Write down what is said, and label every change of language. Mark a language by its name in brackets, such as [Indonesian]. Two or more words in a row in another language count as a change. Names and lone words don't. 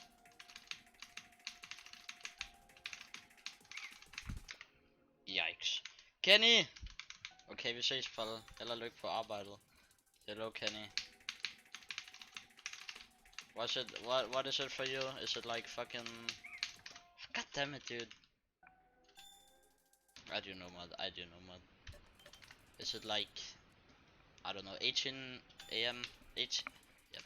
[English] Yikes. Kenny! [Danish] Okay, vi ses, Palle. Held og lykke på arbejdet. [English] Hello, Kenny. What is it for you? Is it like fucking... God damn it, dude. I do know mod. Is it like... I don't know, 18 AM? 8? Yep.